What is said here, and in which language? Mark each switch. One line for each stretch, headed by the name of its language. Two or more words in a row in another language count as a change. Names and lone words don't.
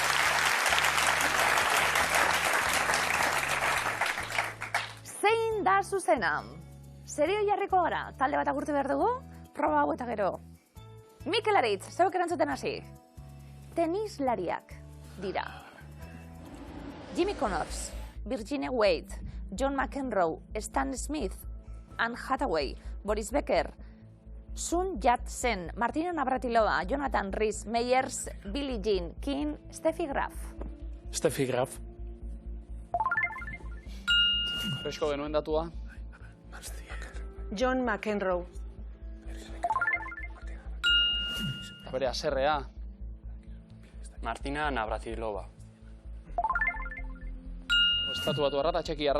Basque: Zein da zuzena? Serio jarriko gara, talde bat agurtu behar dugu, proba hau eta gero. Mikel Aritz, zeuek erantzuten hasi. Tenislariak dira. Jimmy Connors, Virginia Wade, John McEnroe, Stan Smith, Anne Hathaway, Boris Becker, Sun Yat-sen, Martina Navratilova, Jonathan Rhys Meyers, Billie Jean King, Steffi Graf. Steffi Graf. Fresko genuen datua. John McEnroe. Bere aserrea. Martina Navratilova. Estatu batu arra eta txekiarra.